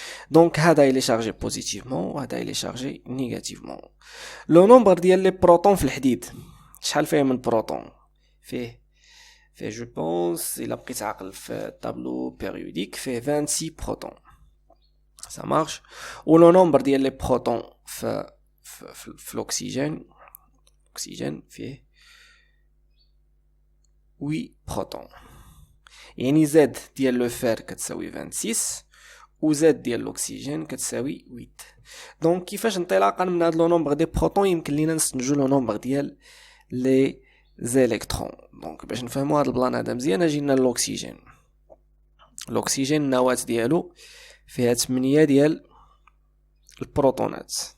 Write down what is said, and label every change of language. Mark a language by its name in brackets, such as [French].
[French] donc [Arabic] هذا [French] il est chargé positivement [Arabic] وهذا [French] il est chargé négativement. le nombre [Arabic] ديال [French] les protons [Arabic] في الحديد شحال فيه من بروتون؟ فيه [French] je pense [Arabic] إلا بقيت عاقل في التابلو périodique فيه 26 protons. [French] ça marche. ou le nombre [Arabic] ديال [French] les protons [Arabic] في [French] l'oxygène [Arabic] فيه [French] 8 protons. [Arabic] يعني Z ديال لو فير كتساوي 26 و Z ديال الأكسجين كتساوي 8. دونك كيفاش انطلاقا من هاد [French] لو نومبر دي بروتون [Arabic] يمكن لينا نستنتجو [French] لو نومبر [Arabic] ديال لي زيليكترون. دونك باش نفهمو هاد البلان هذا مزيان اجي لنا الأكسجين النواة ديالو فيها 8 ديال البروتونات.